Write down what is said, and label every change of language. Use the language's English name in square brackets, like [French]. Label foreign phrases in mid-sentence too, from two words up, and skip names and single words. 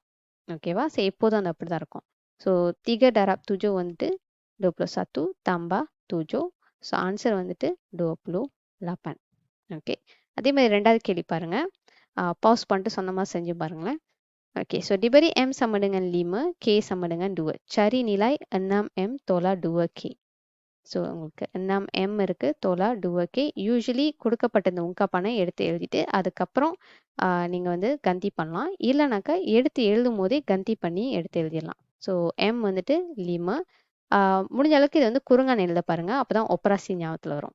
[Tamil] ஓகேவா? ஸோ எப்போதும் அது அப்படி தான் இருக்கும். ஸோ 3 டாராப் 7 வந்துட்டு 21 tambah 7. [English] so answer [Tamil] வந்துட்டு 28. ஓகே, அதே மாதிரி ரெண்டாவது கேள்வி பாருங்க. பாஸ் பண்ணிட்டு சொன்ன மாதிரி செஞ்சு பாருங்களேன். [English] okay, so [Malay] diberi M sama dengan 5, K sama dengan 2. Cari nilai 6M tolak 2K. [Tamil] ஸோ உங்களுக்கு 6M இருக்குது, தோலா 2K. யூஸ்வலி கொடுக்கப்பட்ட இந்த உங்காப்பானை எடுத்து எழுதிட்டு அதுக்கப்புறம் நீங்கள் வந்து கந்தி பண்ணலாம். இல்லைனாக்கா எடுத்து எழுதும் போதே கந்தி பண்ணி எடுத்து எழுதிடலாம். ஸோ M வந்துட்டு லீமு. முடிஞ்ச அளவுக்கு இது வந்து குறுங்கான் எழுத பாருங்க, அப்போ தான் ஒப்பராசி ஞாபகத்தில் வரும்.